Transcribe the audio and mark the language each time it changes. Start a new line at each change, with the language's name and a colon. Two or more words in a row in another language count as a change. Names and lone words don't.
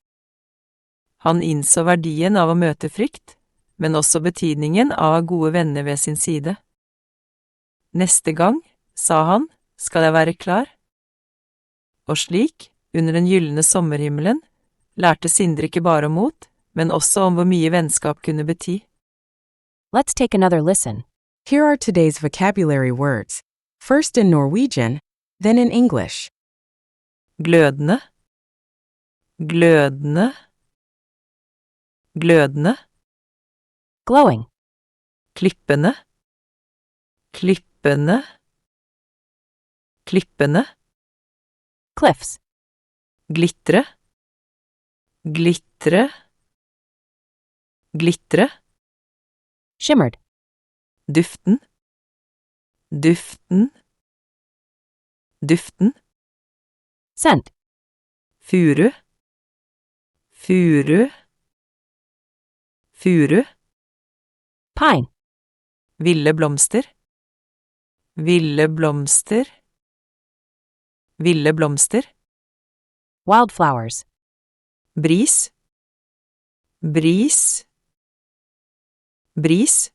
Norwegian: Han innså verdien av å møte frykt, men også betydningen av å ha gode venner ved sin side. Neste gang, sa han, skal jeg være klar. Og slik, under den gyllene sommerhimmelen, lærte Sindre ikke bare om mot, men også om hvor mye vennskap kunne bety.
English: Let's take another listen. Here are today's vocabulary words, first in Norwegian, then in English.
Norwegian: Glødende, glødende, glødende.
English: Glowing.
Norwegian: Klippende, klippende, klippende.
English: Cliffs.
Norwegian: Glitre, glitre, glitre.
English: Shimmered.
Norwegian: Duften, duften, duften.
English: Scent.
Norwegian: Furu, furu, furu.
English: Pine.
Norwegian: Ville blomster, ville blomster, ville blomster.
English: Wildflowers.
Norwegian: Bris, bris, bris.